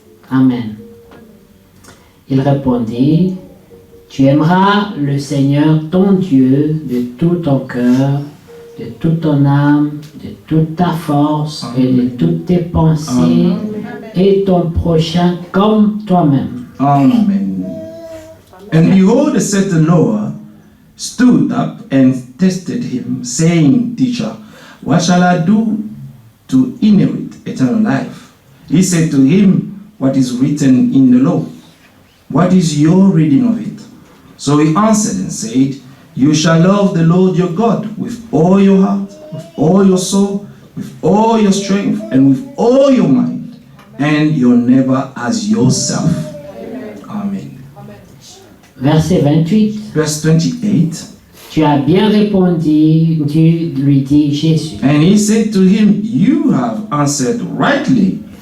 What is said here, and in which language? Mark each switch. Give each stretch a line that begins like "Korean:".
French: Amen. Il répondit, tu aimeras le Seigneur ton Dieu de tout ton cœur, de toute ton âme, de toute ta force et de toutes tes pensées et ton prochain comme toi-même. Amen.
English: And behold, a certain lawyer stood up and tested him, saying, Teacher, what shall I do to inherit eternal life? He said to him, what is written in the law? What is your reading of it? So he answered and said, you shall love the Lord your God with all your heart, with all your soul, with all your strength, and with all your mind, and your neighbor as yourself. Amen.
French: Verset 28.
English: Verse 28.
French: Tu as bien répondu, Dieu lui dit Jésus.
English: And he said to him, you have answered rightly.